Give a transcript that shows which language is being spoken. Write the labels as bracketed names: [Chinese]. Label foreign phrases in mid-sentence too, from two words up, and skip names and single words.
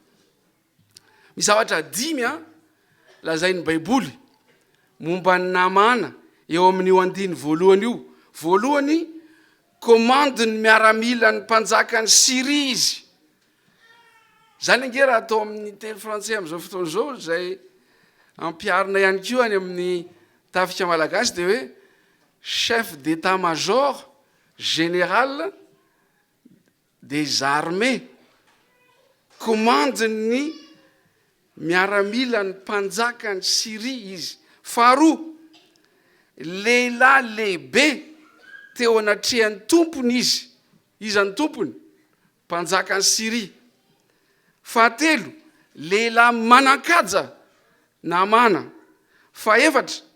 [Malagasy] misy zavatra 5 lazain'ny baiboly momba ny namana eo amin'io andiny voalohany io voalohany komande ny miaramila ny mpanjaka ny Siria izy zany nge raha atao amin'ny teny frantsay amin'izao fotoana zao zay ampiarina ihany koa any amin'ny tafika malagasy dia hoe [French] chef d'état-major général des armées [Malagasy] komande ny miaramila ny mpanjaka ny Siria izy faharoa lehilahy lehibe teo anatrehan'ny tompony izy izany tompony mpanjaka ny Siria fahatelo lehilahy manakaja namana fahaefatra